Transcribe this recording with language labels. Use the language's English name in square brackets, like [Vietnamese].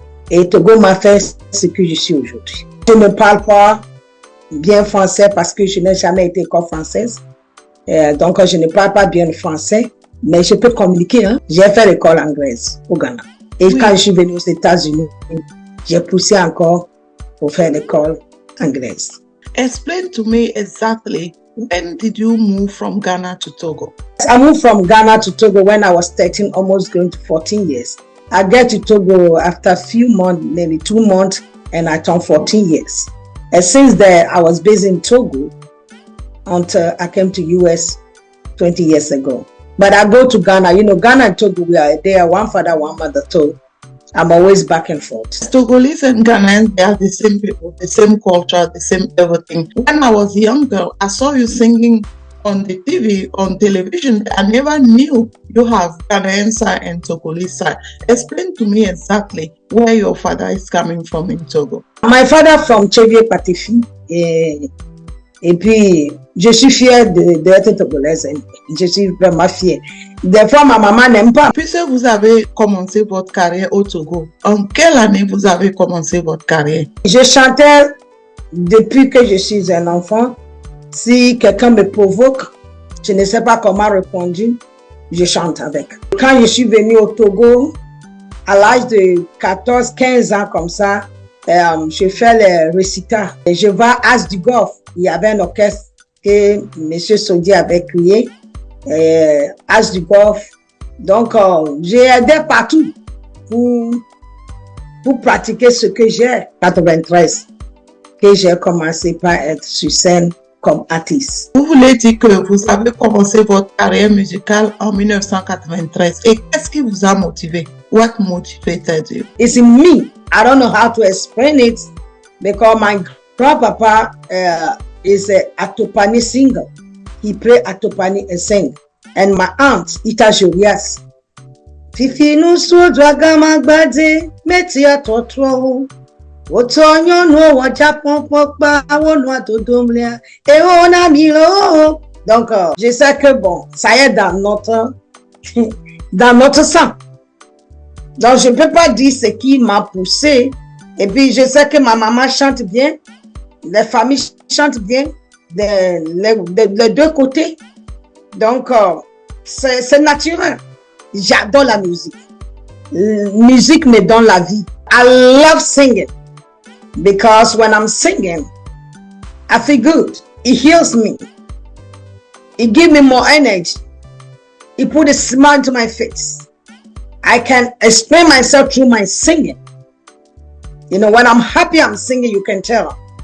[French] Et Togo m'a fait ce que je suis aujourd'hui. Je ne parle pas bien français parce que je n'ai jamais été école française. Donc, je ne parle pas bien le français. Mais je peux communiquer. Hein? J'ai fait l'école anglaise au Ghana. Et oui, quand je suis venue aux États-Unis, j'ai poussé encore pour faire l'école anglaise. [English] Explain to me exactly when did you move from Ghana to Togo? I moved from Ghana to Togo when I was 13, almost going to 14 years. I get to Togo after a few months, maybe 2 months, and I turned 14 years. And since then, I was based in Togo until I came to US 20 years ago. But I go to Ghana. You know, Ghana and Togo, they are one father, one mother. So I'm always back and forth. Togolese and Ghanaians, they are the same people, the same culture, the same everything. When I was younger, I saw you singing on the TV, on television. I never knew you have Ghanaian side and Togolese side. Explain to me exactly where your father is coming from in Togo. My father from Tchévier Patefi. [French] Et puis, je suis fière d'être togolaise. Je suis vraiment fière. Des fois, ma maman n'aime pas. Puisque vous avez commencé votre carrière au Togo, en quelle année vous avez commencé votre carrière? Je chantais depuis que je suis un enfant. Si quelqu'un me provoque, je ne sais pas comment répondre, je chante avec. Quand je suis venue au Togo, à l'âge de 14, 15 ans comme ça, je fais les récitals. Je vais à As du Golfe. Il y avait un orchestre que M. Sodi avait créé, As du Golfe. Donc, j'ai aidé partout pour pratiquer ce que j'ai. 93, que j'ai commencé par être sur scène comme artiste. Vous voulez dire que vous avez commencé votre carrière musicale en 1993. Et qu'est-ce qui vous a motivé? [English] What motivated you? It's in me. I don't know how to explain it because my grandpapa is a Atopani singer. He play Atopani and sing. And my aunt, [Ewe] Ita Jorias. Fifi no so draga magbade meti atotro. Otonyo no waja pompokpa awono atodomlia. E ona milo. [French] Donc je sais que bon, ça est dans notre sang. Donc je ne peux pas dire ce qui m'a poussé. Et puis je sais que ma maman chante bien. Les familles chantent bien, les deux côtés. Donc, c'est naturel. J'adore la musique. La musique me donne la vie. [English] I love singing. Because when I'm singing, I feel good. It heals me. It gives me more energy. It puts a smile to my face. I can explain myself through my singing. You know, when I'm happy, I'm singing, you can tell.